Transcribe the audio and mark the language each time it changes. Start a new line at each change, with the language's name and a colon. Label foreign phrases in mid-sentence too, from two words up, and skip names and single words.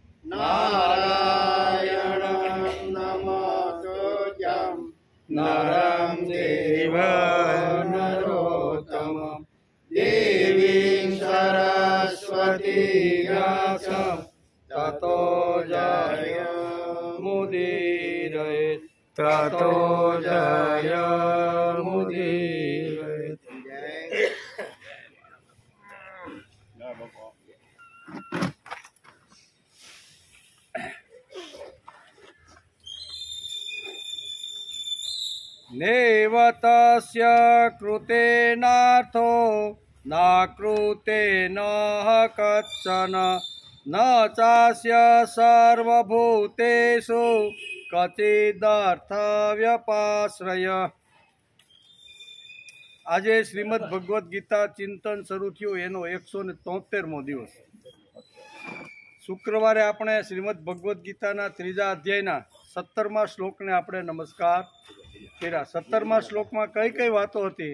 Sanskrit: नारायणं नमस्तुभ्यं नरं चैव नरोत्तमं देवीं सरस्वती व्यासं ततो जयमुदीरयेत ततो जयमुदीरयेत नैव तस्य कृतेनार्थो नाकृतेनः कश्चन न चास्य सर्वभूतेषु कचिदर्थव्यपाश्रय।
Gujarati: આજે શ્રીમદ ભગવદ્ ગીતા ચિંતન શરૂ થયું એનો 173મો દિવસ. શુક્રવારે આપણે શ્રીમદ ભગવદ્ ગીતાના 3જા અધ્યાયના 17મા શ્લોકને આપણે નમસ્કાર કર્યા. 17મા શ્લોકમાં કઈ કઈ વાતો હતી?